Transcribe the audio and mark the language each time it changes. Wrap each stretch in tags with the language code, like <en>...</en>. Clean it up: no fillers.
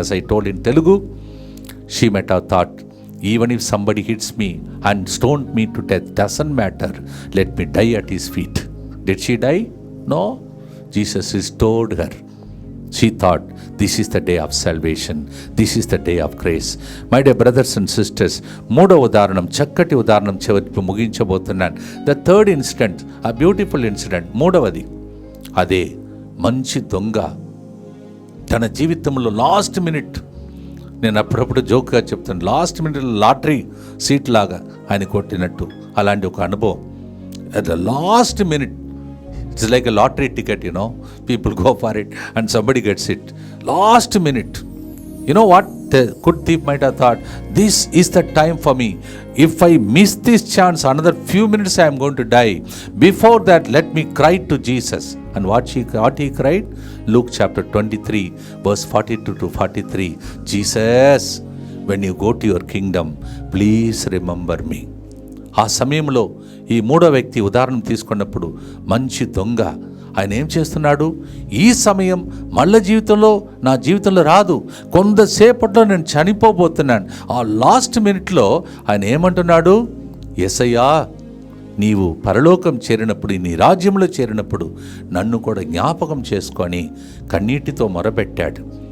<en>as I told in Telugu, she might have thought, even if somebody hits me and stoned me to death, doesn't matter, let me die at his feet. Did she die? No. Jesus restored her. She thought, this is the day of salvation, this is the day of grace. My dear brothers and sisters,</en> <te>మూడవ ఉదాహరణం, చక్కటి ఉదాహరణం చివరికి ముగించబోతున్నాను.</te> <en>the third incident,</en> <te>ఆ beautiful incident, మూడవది, అదే మంచి దొంగ తన జీవితంలో లాస్ట్ మినిట్, నేను అప్పుడప్పుడు జోక్గా చెప్తాను, లాస్ట్ మినిట్ లాటరీ సీట్ లాగా ఆయన కొట్టినట్టు అలాంటి ఒక అనుభవం.</te> <en>At the last minute, it's like a lottery ticket, you know, people go for it and somebody gets it last minute. You know what the good thief might have thought, this is the time for me, if I miss this chance, another few minutes I am going to die. Before that, let me cry to Jesus. And what he cried? Luke chapter 23 verse 42 to 43, Jesus, when you go to your kingdom, please remember me.</en> <te>ఆ సమయంలో ఈ మూడో వ్యక్తి ఉదాహరణ తీసుకున్నప్పుడు మంచి దొంగ ఆయన ఏం చేస్తున్నాడు? ఈ సమయం మళ్ళీ నా జీవితంలో రాదు, కొంతసేపట్లో నేను చనిపోబోతున్నాను. ఆ లాస్ట్ మినిట్లో ఆయన ఏమంటున్నాడు? యేసయ్యా, నీవు పరలోకం చేరినప్పుడు, నీ రాజ్యంలో చేరినప్పుడు నన్ను కూడా జ్ఞాపకం చేసుకొని కన్నీటితో మొరపెట్టాడు.</te>